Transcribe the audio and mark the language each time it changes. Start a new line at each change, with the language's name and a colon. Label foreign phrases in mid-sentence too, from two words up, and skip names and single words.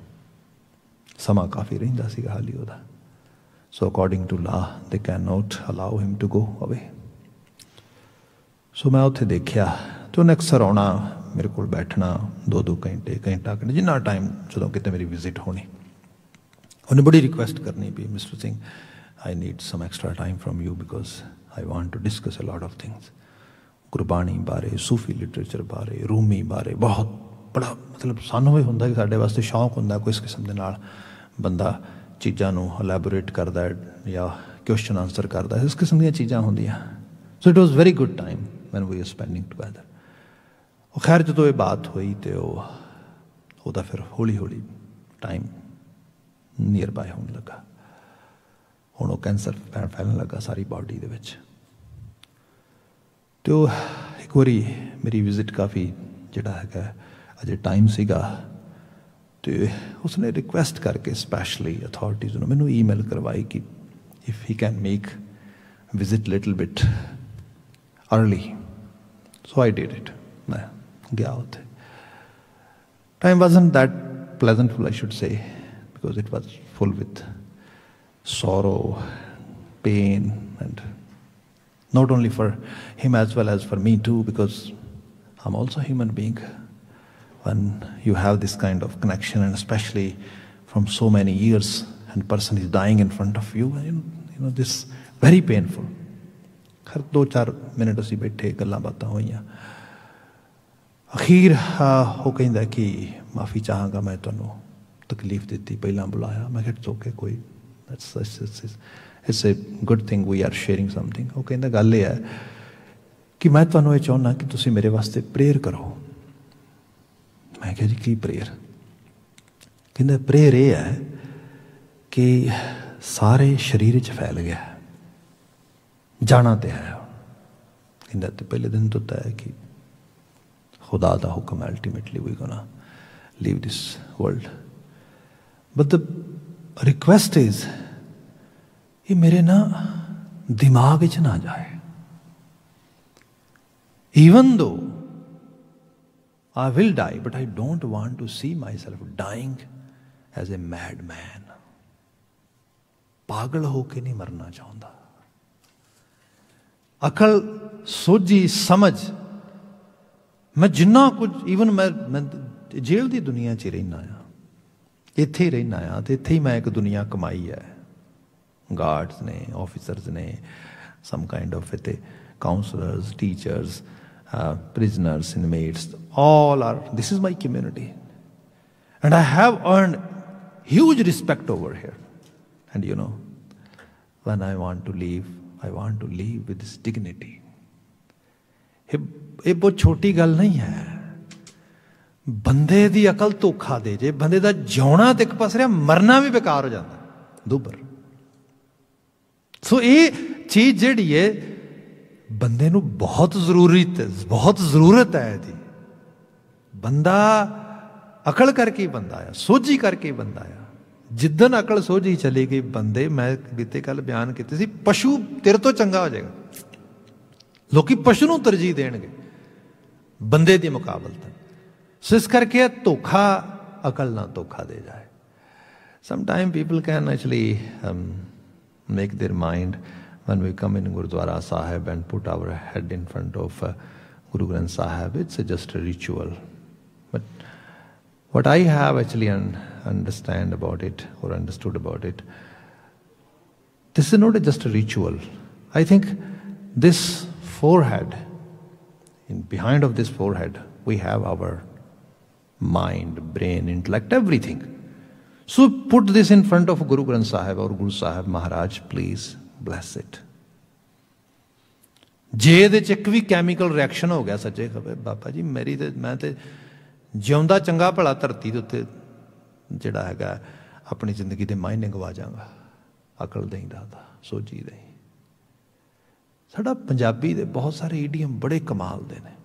Punjabi: ਸਮਾਂ ਕਾਫ਼ੀ ਰਹਿੰਦਾ ਸੀਗਾ ਹਾਲੀ ਉਹਦਾ।
English: So according to law they cannot allow him to go away.
Punjabi: ਸੋ ਮੈਂ ਉੱਥੇ ਦੇਖਿਆ ਤੋ ਉਨ੍ਹੇਂ ਅਕਸਰ ਆਨਾ, ਮੇਰੇ ਕੋ ਬੈਠਣਾ 2-2 ਘੰਟੇ, ਘੰਟਾ ਜਿੰਨਾ ਟਾਈਮ ਜੋ ਕਿਤਨੇ ਮੇਰੀ ਵਿਜ਼ਿਟ ਹੋਣੀ। ਉਨ੍ਹੇਂ ਬੜੀ ਰਿਕੁਐਸਟ ਕਰਨੀ ਭੀ,
English: Mister Singh I need some extra time from you because I want to discuss a lot of things.
Punjabi: ਗੁਰਬਾਣੀ ਬਾਰੇ, ਸੂਫ਼ੀ ਲਿਟਰੇਚਰ ਬਾਰੇ, ਰੂਮੀ ਬਾਰੇ ਬਹੁਤ ਬੜਾ ਮਤਲਬ ਸਾਨੂੰ ਭੀ ਹੁੰਦਾ ਕਿ ਸਾਡੇ ਵਾਸਤੇ ਸ਼ੌਕ ਹੁੰਦਾ ਕੋਈ ਇਸ ਕਿਸਮ ਦੇ ਨਾਲ ਬੰਦਾ ਚੀਜ਼ਾਂ ਨੂੰ ਐਲੇਬੋਰੇਟ ਕਰਦਾ ਹੈ ਯਾ
English: question answer
Punjabi: ਕਰਦਾ ਹੈ, ਇਸ ਕਿਸਮ ਦੀ ਚੀਜ਼ਾਂ ਹੁੰਦੀਆਂ।
English: So it was very good time when we are spending together.
Punjabi: ਖ਼ੈਰ ਜੋ ਯੇ ਬਾਤ ਹੁਈ ਤੋ ਫਿਰ ਹੌਲੀ ਹੌਲੀ ਟਾਈਮ
English: near by
Punjabi: ਹੋਨੇ ਲਗਾ। ਹੁਣ ਵੋ ਕੈਂਸਰ ਫੈਲਣ ਲੱਗਾ ਸਾਰੀ ਬਾਡੀ ਦੇ ਵਿੱਚ। ਤੋ ਏਕ ਬਾਰੀ ਮੇਰੀ ਵਿਜ਼ਿਟ ਕਾਫ਼ੀ ਜਿਹੜਾ ਹੈ ਅਜੇ ਟਾਈਮ ਸੀਗਾ, ਤੋ ਉਸਨੇ ਰਿਕੁਐਸਟ ਕਰਕੇ ਸਪੈਸ਼ਲੀ ਅਥਾਰਿਟੀਜ਼ ਨੇ ਮੈਨੂੰ ਈਮੇਲ ਕਰਵਾਈ ਕਿ
English: If he can make visit little bit early. So I did it.
Punjabi: ਮੈਂ ਗਿਆ ਉੱਥੇ।
English: टाइम wasn't that pleasantful, I should say, because it was full with sorrow, pain, and not only for him as well as for me too, because I'm also a human being. When you have this kind of connection, and especially from so many years, and person is dying in front of you, you know this very painful.
Punjabi: ਖ਼ੈਰ 2-4 ਮਿੰਟ ਅਸੀਂ ਬੈਠੇ ਗੱਲਾਂ ਬਾਤਾਂ ਹੋਈਆਂ। ਅਖ਼ੀਰ ਵੋ ਕਹਿਤਾ ਕਿ ਮਾਫ਼ੀ ਚਾਹਾਂਗਾ, ਮੈਂ ਤੁਹਾਨੂੰ ਤਕਲੀਫ਼ ਦੀ, ਪਹਿਲਾ ਬੁਲਾਇਆ।
English: मैं It's okay, कोई it's a good thing, we are sharing something।
Punjabi: ਵੋ ਕਹਿਤਾ ਗੱਲ ਯੇ ਹੈ ਕਿ ਮੈਂ ਤੁਹਾਨੂੰ ਯੇ ਚਾਹੁੰਦਾ ਕਿ ਤੁਸੀਂ ਮੇਰੇ ਵਾਸਤੇ ਪ੍ਰੇਅਰ ਕਰੋ। ਮੈਂ ਕਹਾ ਜੀ ਕੀ ਪ੍ਰੇਅਰ? ਕਹਿਤਾ ਪ੍ਰੇਅਰ ਯੇ ਹੈ ਕਿ ਸਾਰੇ ਸ਼ਰੀਰ ਚ ਫੈਲ ਗਿਆ, ਜਾਣਾ ਤੋ ਹੈ। ਕਹਿਤਾ ਤੋ ਪਹਿਲੇ ਦਿਨ ਤੋ ਤੈਅ ਹੈ ਕਿ ਖ਼ੁਦਾ ਕਾ ਹੁਕਮ
English: Ultimately we gonna leave this world. But the request is,
Punjabi: ਯੇ ਮੇਰੇ ਨਾ ਦਿਮਾਗ਼ ਚ ਨਾ ਜਾਏ.
English: Even though I will die, but I don't want to see myself dying as a madman.
Punjabi: ਪਾਗਲ ਹੋਕੇ ਨਹੀਂ ਮਰਨਾ ਚਾਹਤਾ. ਅਕਲ, ਸੋਝੀ, ਸਮਝ, ਮੈਂ ਜਿੰਨਾ ਕੁਛ, ਈਵਨ ਮੈਂ ਜੇਲ੍ਹ ਕੀ ਦੁਨੀਆ ਚ ਰਹਿਣਾ ਆ, ਇੱਥੇ ਹੀ ਰਹਿਣਾ ਆ, ਤੋ ਇੱਥੇ ਹੀ ਮੈਂ ਏਕ ਦੁਨੀਆ ਕਮਾਈ ਹੈ.
English: Guards ने, officers ने, some kind of इत्थे counselors, teachers, prisoners, inmates, all are, this is my community. And I have earned huge respect over here. And you know, when I want to leave, I want to leave with this dignity.
Punjabi: ਯੇ ਬਹੁਤ ਛੋਟੀ ਗੱਲ ਨਹੀਂ ਹੈ. ਬੰਦੇ ਦੀ ਅਕਲ ਧੋਖਾ ਦੇ ਜੇ, ਬੰਦੇ ਦਾ ਜਿਉਣਾ ਤੇ ਏਕ ਪਾਸੇ, ਮਰਨਾ ਭੀ ਬੇਕਾਰ ਹੋ ਜਾਤਾ ਦੁਬਰ. ਸੋ ਯੇ ਚੀਜ਼ ਜਿਹੜੀ ਹੈ ਬੰਦੇ ਨੂੰ ਬਹੁਤ ਜ਼ਰੂਰਤ ਹੈ ਜੀ. ਬੰਦਾ ਅਕਲ ਕਰਕੇ ਹੀ ਬੰਦਾ ਆਇਆ, ਸੋਝੀ ਕਰਕੇ ਹੀ ਬੰਦਾ ਆਇਆ. ਜਿਦਣ ਅਕਲ ਸੋਝੀ ਚਲੀ ਗਈ ਬੰਦੇ, ਮੈਂ ਬੀਤੇ ਕੱਲ੍ਹ ਬਯਾਨ ਕੀਏ ਸੀ, ਪਸ਼ੂ ਤੇਰੇ ਤੋ ਚੰਗਾ ਹੋ ਜਾਏਗਾ. ਲੋਗ ਪਸ਼ੂ ਨੂੰ ਤਰਜੀਹ ਦੇਣਗੇ ਬੰਦੇ ਦੀ ਮੁਕਾਬਲਤ. ਸੋ ਇਸ ਕਰਕੇ ਧੋਖਾ, ਅਕਲ ਨਾ ਧੋਖਾ ਦੇ ਜਾਏ.
English: Sometime people can actually make their mind when we come in Gurudwara Sahib and put our head in front of Guru Granth Sahib, it's just a ritual. But what I have actually understand about it, or understood about it, this is not just a ritual. I think this forehead, behind of this forehead, we have our mind, brain, intellect, everything. So put this in front of Guru Granth Sahib or Guru Sahib Maharaj, please. Bless it.
Punjabi: जे ਇਹਦੇ ਚ ਇੱਕ ਵੀ
English: chemical reaction
Punjabi: ਹੋ ਗਿਆ ਸੱਚੇ ਖਬਰ, ਬਾਬਾ ਜੀ ਮੇਰੀ ਤੇ ਮੈਂ ਤੇ ਜਿਉਂਦਾ ਚੰਗਾ ਭਲਾ ਧਰਤੀ ਦੇ ਉੱਤੇ ਜਿਹੜਾ ਹੈਗਾ ਆਪਣੀ ਜ਼ਿੰਦਗੀ ਦੇ ਮਾਇਨੇ ਗਵਾ ਜਾਵਾਂਗਾ. ਅਕਲ ਨਹੀਂ ਦਾਦਾ, ਸੋਝੀ ਨਹੀਂ. ਸਾਡਾ ਪੰਜਾਬੀ ਦੇ ਬਹੁਤ ਸਾਰੇ ਈਡੀਅਮ ਬੜੇ ਕਮਾਲ ਦੇ ਨੇ.